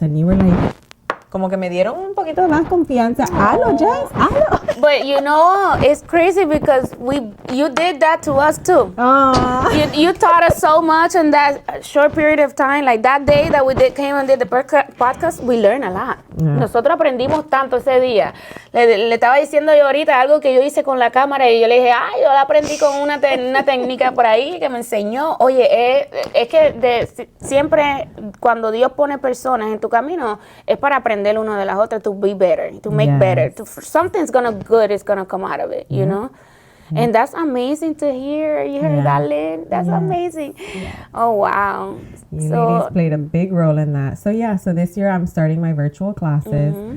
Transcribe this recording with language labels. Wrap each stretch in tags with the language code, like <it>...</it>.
<es>And you were like, como que me dieron un poquito más confianza. Hazlo, Jess, hazlo.</es> <en>But it's crazy because you did that to us too. You taught us so much in that short period of time. Like that day that we came and did the podcast, we learned a lot.</en> <es>Nosotros aprendimos tanto ese día. Le estaba diciendo yo ahorita algo que yo hice con la cámara y yo le dije, yo la aprendí con una técnica por ahí que me enseñó. Oye, es que siempre cuando Dios pone personas en tu camino es para aprender aprender uno de las otras to be better, to make</es> <en>Yes. better. Something's good is gonna come out of it, you know? And that's amazing to hear. You heard that, Lynn? That's amazing. Oh, wow. You ladies played a big role in that. So this year I'm starting my virtual classes.</en>